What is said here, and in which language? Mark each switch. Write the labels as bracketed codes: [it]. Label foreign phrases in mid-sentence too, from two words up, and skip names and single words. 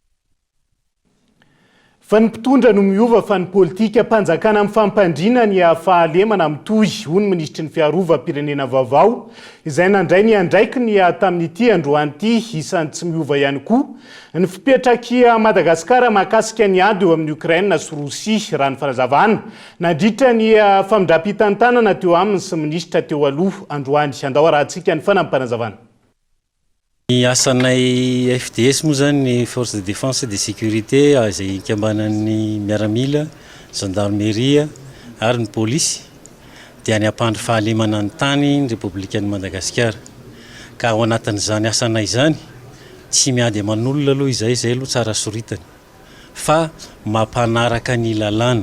[mg] Fa ny mpitondra no miova fa ny politika mpanjakana amin'ny fampandriana ny fahalemana mitohy hoy ny ministry ny fiarovam-pirenena Vaovao izay nandray ny andraiky ny tamin'ity androan'ity isan'ny tsy miova ihany koa ny fipetraky Madagasikara mahakasika ny ady eo amin'ny Ukraine sy Rosia raha ny fanazavana nandritra ny famindram-pitantanana teo aminy sy ministra teo aloha androany andao rahantsika ny fanampanazavana. Ny asanay FDS moa zany ny [fr] force de défense et de sécurité [mg] izay ikambanan'ny miaramila, gendarmerie ary ny polisy dia ny ampandry fahalemana ny tany ny Républicaine Madagasikara. Ka ao anatin'izany asanay izany tsy miady aman'olona aloha izay aloha tsara soritany fa mampanaraka ny lalàna.